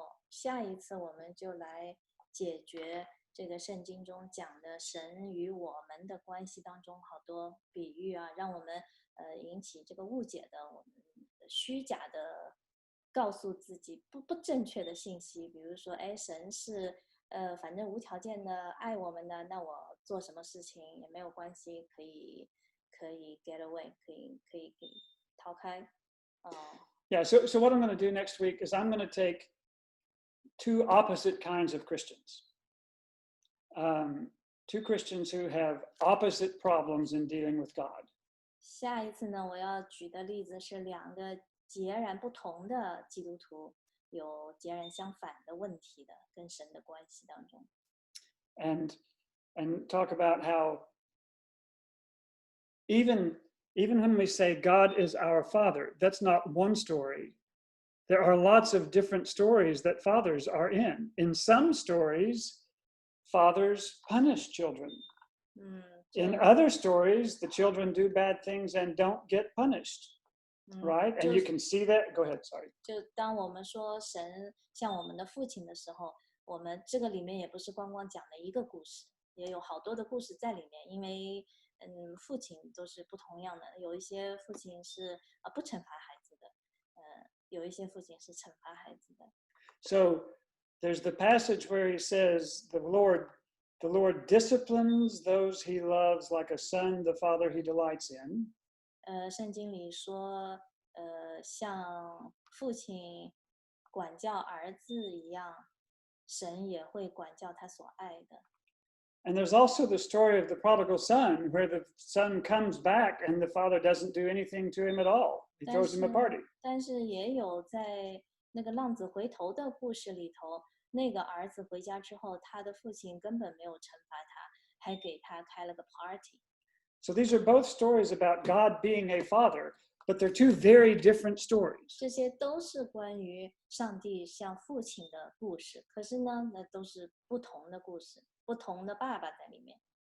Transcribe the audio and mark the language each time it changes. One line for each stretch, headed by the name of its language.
Chinese: 下一次我们就来解决这个圣经中讲的神与我们的关系当中好多比喻啊，让我们引起这个误解的，我们虚假的告诉自己不正确的信息，比如说，神是反正无条件的爱我们的，那我做什么事情也没有关系，可以
English: get away，
Chinese: 可以逃开。
English: Yeah. So what I'm going to do next week is I'm going to take 2 opposite kinds of Christians. 2 Christians who have opposite problems in dealing with God.
Chinese: 下一次呢，我要举的例子是2个截然不同的基督徒，有截然相反的问题的，跟神的关系当中。
English: And talk about how even when we say God is our Father, that's not one story. There are lots of different stories that fathers are in. In some stories, fathers punish children. In other stories, the children do bad things and don't get punished, right? And you can see that. Go ahead, sorry.
Chinese: 就当我们说神像我们的父亲的时候，我们这个里面也不是光光讲了一个故事，也有好多的故事在里面。因为父亲都是不同样的，有一些父亲是不惩罚孩子的，有一些父亲是惩罚孩子的。
English: So there's the passage where he says, the Lord disciplines those he loves like a son, the father he delights in.
Chinese: 圣经里说，像父亲管教儿子一样，神也会管教他所爱的。
English: And there's also the story of the prodigal son, where the son comes back and the father doesn't do anything to him at all. He throws him a party.
Chinese: 但是也有在那个浪子回头的故事里头，那个儿子回家之后，他的父亲根本没有惩罚他，还给他开了个 party。
English: So these are both stories about God being a father, but they're two very different stories.
Chinese: 这些都是关于上帝像父亲的故事，可是呢，那都是不同的故事，不同的爸爸在里面。